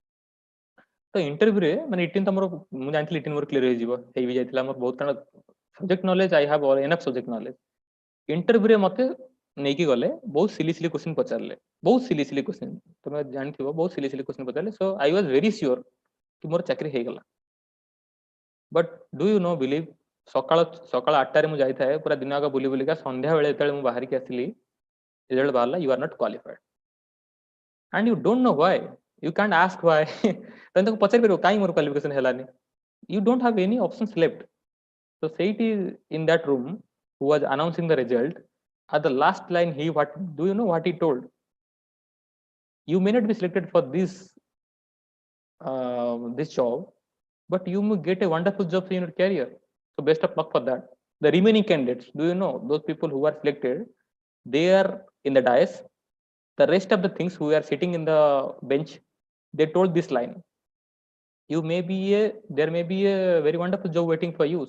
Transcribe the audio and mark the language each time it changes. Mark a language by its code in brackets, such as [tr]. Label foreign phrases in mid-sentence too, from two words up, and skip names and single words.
[or] ତ ଇଣ୍ଟରଭ୍ୟୁରେ ମାନେ ରିଟେନ୍ ତମର ମୁଁ ଜାଣିଥିଲି ରିଟେନ୍ ମୋର କ୍ଲିୟର ହେଇଯିବ ହେଇ ବି ଯାଇଥିଲା ମୋର ବହୁତ କାରଣ [en] subject knowledge I have enough subject knowledge [or] ଇଣ୍ଟରଭ୍ୟୁରେ ମତେ ନେଇକି ଗଲେ ବହୁତ [en] silly question [or] ପଚାରିଲେ ବହୁତ [en] silly question [or] ତମେ ଜାଣିଥିବ ବହୁତ [en] silly question [or] ପଚାରିଲେ [en] so I was very sure [or] କି ମୋର ଚାକିରି ହେଇଗଲା [en] but do you know believe [or] ସକାଳ 8ଟାରେ ମୁଁ ଯାଇଥାଏ ପୁରା ଦିନ ଆଗ ବୁଲି ବୁଲିକା ସନ୍ଧ୍ୟା ବେଳେ ଯେତେବେଳେ ମୁଁ ବାହାରିକି ଆସିଲି ରେଜଲ୍ଟ ବାହାରିଲା [en] you are not qualified and you don't know why you can't ask why then [or] ତାକୁ ପଚାରି ପାରିବ କାଇଁ ମୋର କ୍ୱାଲିଫିକେସନ ହେଲାନି [en] you don't have any options left so ସେଇଠି in that room who was announcing the result at the last line what do you know what he told you may not be selected for this job but you will get a wonderful job in your career so best of luck for that the remaining candidates do you know those people who are selected they are in the dais the rest of the things who are sitting in the bench they told this line there may be a very wonderful job waiting for you so